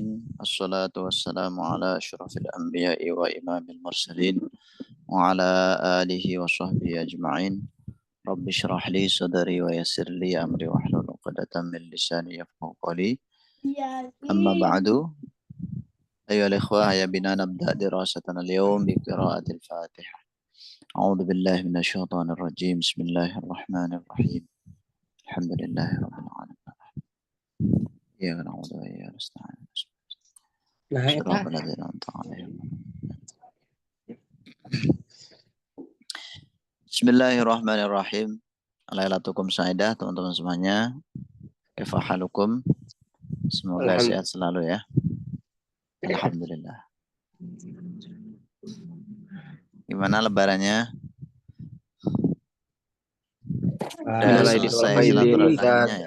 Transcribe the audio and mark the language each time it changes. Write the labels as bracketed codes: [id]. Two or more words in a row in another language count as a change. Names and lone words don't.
[ar] الصلاة والسلام على أشرف الأنبياء وإمام المرسلين وعلى آله وصحبه أجمعين. رب اشرح لي صدري ويسر لي أمري واحلل عقدة من لساني يفقهوا قولي. أما بعد أيها الإخوة, يا بنا نبدأ دراستنا اليوم بقراءة الفاتحة. أعوذ بالله من الشيطان الرجيم بسم الله الرحمن الرحيم. الحمد لله رب العالمين. إياك نعبد وإياك نستعين صراط الذين أنعمت عليهم. بسم الله الرحمن الرحيم. ليلتكم سعيدة [id] teman-teman semuanya. [ar] كيف حالكم? [id] Semoga sehat selalu ya. [ar] Alhamdulillah. Gimana lebarannya? [id] Udah selesai silaturahminya ya?